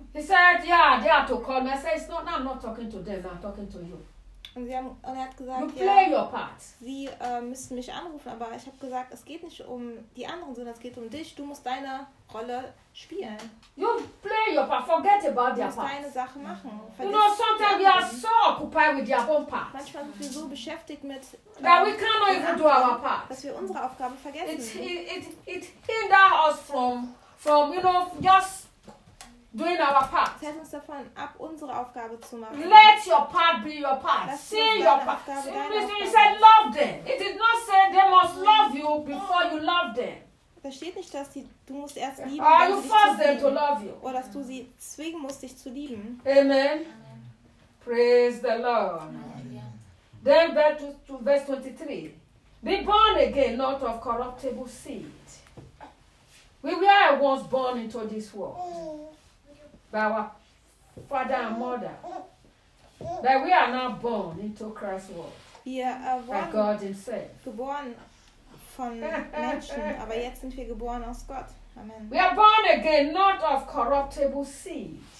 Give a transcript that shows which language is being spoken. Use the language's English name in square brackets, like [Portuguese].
[English] He said, yeah, they are to call me. I said, it's not, now I'm not talking to them, I'm talking to you. [German] Und er hat gesagt, [English] you play your part. [German] Sie müssen mich anrufen, aber ich habe gesagt, es geht nicht um die anderen, sondern es geht um dich. Du musst deine Rolle spielen. [English] You play your part, forget about their part. [German] Du musst deine Sache machen. [English] You know, sometimes we are so occupied with their own part. [German] Manchmal sind wir so beschäftigt mit [English] that we cannot even do our part. [German] Dass wir unsere Aufgabe vergessen. [English] It hinder us from, you know, just doing our part. [German] Es hält uns davon ab, unsere Aufgabe zu machen. [English] Let your part be your part. [German] Lass [English] see your [German] Aufgabe [English] part. See, it said love them. It did not say they must love you before you love them. [German] Da steht nicht, dass du musst erst lieben, [English] or you force them to love you. [German] Oder dass du sie zwingen musst, dich zu lieben. [English] Amen. Praise the Lord. Amen. Then to verse 23. Be born again, not of corruptible seed. We were once born into this world by our father and mother, but we are now born into Christ's world by God Himself. [German] Geboren von Menschen, aber jetzt sind wir geboren aus Gott. [English] Amen. We are born again, not of corruptible seed.